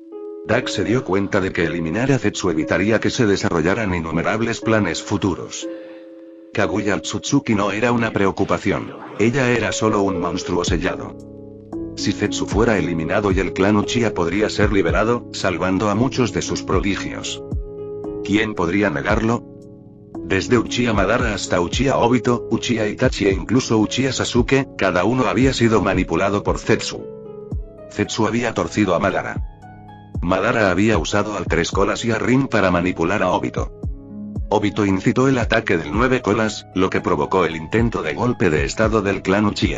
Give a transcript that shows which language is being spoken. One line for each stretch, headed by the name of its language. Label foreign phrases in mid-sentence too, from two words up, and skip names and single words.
Spanish: Dak se dio cuenta de que eliminar a Zetsu evitaría que se desarrollaran innumerables planes futuros. Kaguya Tsutsuki no era una preocupación. Ella era solo un monstruo sellado. Si Zetsu fuera eliminado y el clan Uchiha podría ser liberado, salvando a muchos de sus prodigios. ¿Quién podría negarlo? Desde Uchiha Madara hasta Uchiha Obito, Uchiha Itachi e incluso Uchiha Sasuke, cada uno había sido manipulado por Zetsu. Zetsu había torcido a Madara. Madara había usado al 3 colas y a Rin para manipular a Obito. Obito incitó el ataque del 9 colas, lo que provocó el intento de golpe de estado del clan Uchiha.